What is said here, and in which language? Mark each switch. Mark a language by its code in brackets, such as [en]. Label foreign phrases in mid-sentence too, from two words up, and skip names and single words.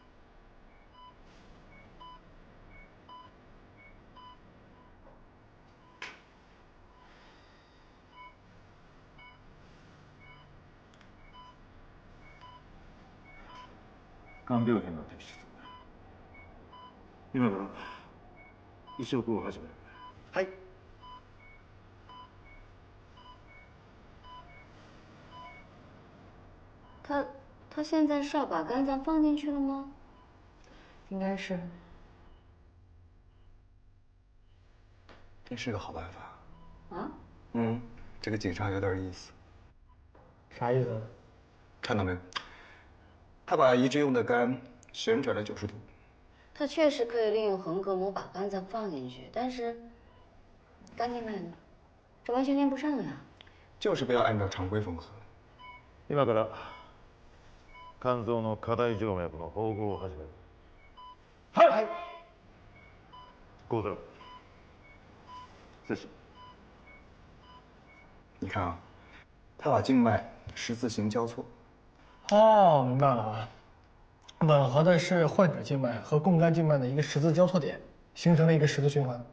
[ja] 肝病変の摘出。今から移植を始める。はい。 [zh] 他现在是要把肝脏放进去了吗？应该是。这是个好办法。啊？这个警察有点意思。啥意思？看到没有？他把移植用的肝旋转了90度。他确实可以利用横膈膜把肝脏放进去，但是肝静脉呢？这完全连不上呀。就是不要按照常规缝合。 [ja] 今から肝臓の過大静脈の縫合を始める。はい。 [zh] 幸太郎，这是。你看啊，他把静脉十字形交错。哦，明白了啊。吻合的是患者静脉和供肝静脉的一个十字交错点，形成了一个十字循环。